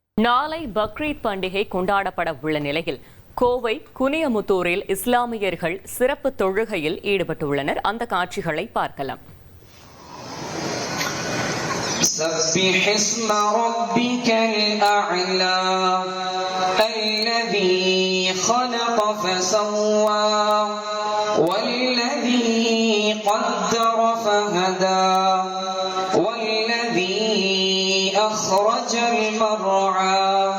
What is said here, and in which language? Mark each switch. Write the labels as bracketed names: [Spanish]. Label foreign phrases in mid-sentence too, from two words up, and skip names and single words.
[Tamil] நாளை பக்ரீத் பண்டிகை கொண்டாடப்பட உள்ள நிலையில் கோவை குனியமுத்தூரில் இஸ்லாமியர்கள் சிறப்பு தொழுகையில் ஈடுபட்டுள்ளனர். அந்த காட்சிகளை பார்க்கலாம். [Arabic] سبح اسم ربك الأعلى الذي خلق فسوى والذي قدر فهدى والذي أخرج المرعى